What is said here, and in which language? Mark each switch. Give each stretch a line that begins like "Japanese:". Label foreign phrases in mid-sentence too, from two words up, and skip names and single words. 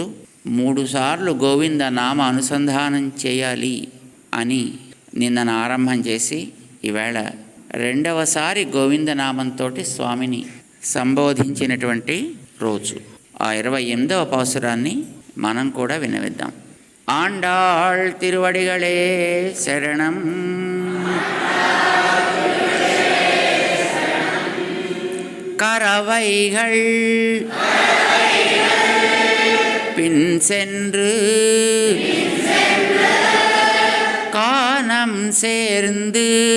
Telugu: 3 సార్లు గోవింద నామ అనుసంధానం చేయాలి అని నిన్న ఆరంభం చేసి ఈవేళ 2వసారి గోవిందనామంతో స్వామిని సంబోధించినటువంటి రోజు. ఆ 28వ పాసురాన్ని మనం కూడా వినవిద్దాం.
Tamil: ஆண்டாள் திருவடிகளே சரணம். கரவைகள் பின் சென்று கானம் சேர்ந்து